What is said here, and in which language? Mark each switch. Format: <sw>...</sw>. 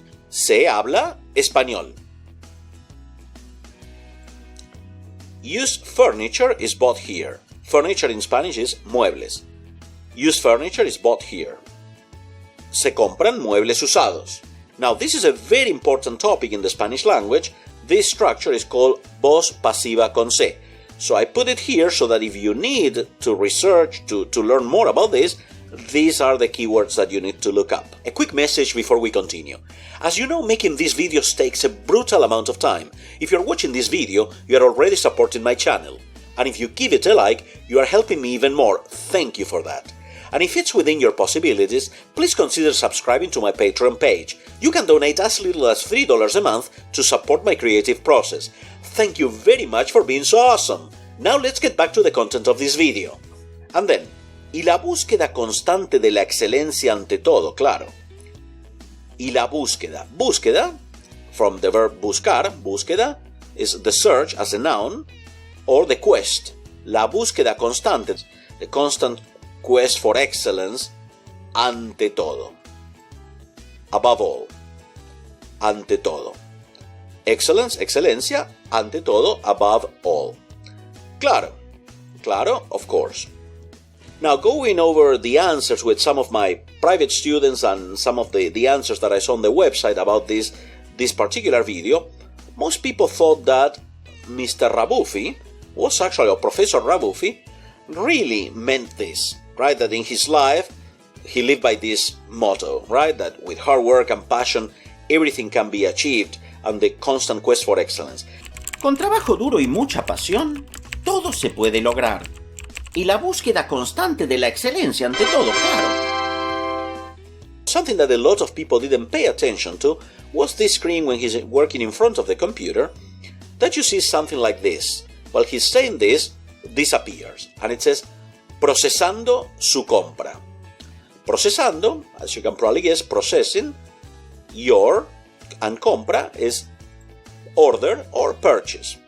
<es>Se habla español.</es> <en>Used furniture is bought here. Furniture in Spanish is muebles. Used furniture is bought here.</en> <es>Se compran muebles usados.</es> <en>Now, this is a very important topic in the Spanish language. This structure is called</en> <es>voz pasiva con se.</es> <en>So I put it here so that if you need to research, to learn more about this, these are the keywords that you need to look up. A quick message before we continue. As you know, making these videos takes a brutal amount of time. If you're watching this video, you are already supporting my channel. And if you give it a like, you are helping me even more. Thank you for that. And if it's within your possibilities, please consider subscribing to my Patreon page. You can donate as little as $3 a month to support my creative process. Thank you very much for being so awesome. Now let's get back to the content of this video. And then,</en> <es>y la búsqueda constante de la excelencia ante todo, claro.</es> <en>y la búsqueda. Búsqueda, from the verb buscar, búsqueda, is the search as a noun, or the quest,</en> <es>la búsqueda constante,</es> <en>the constant quest for excellence, ante todo. Above all,</en> <es>ante todo.</es> <en>Excellence, excelencia, ante todo, above all.</en> <es>Claro, claro,</es> <en>of course. Now, going over the answers with some of my private students and some of the answers that I saw on the website about this particular video, most people thought that Mr. Rabuffi was actually, or Professor Rabuffi, really meant this, right? That in his life, he lived by this motto, right? That with hard work and passion, everything can be achieved, and the constant quest for excellence.</en> <es>Con trabajo duro y mucha pasión, todo se puede lograr. Y la búsqueda constante de la excelencia ante todo, claro.</es> <en>Something that a lot of people didn't pay attention to was this screen when he's working in front of the computer, that you see something like this. While he's saying this appears, and it says,</en> <es>procesando su compra.</es> <en>Procesando, as you can probably guess, processing, your, and compra is order or purchase.</en>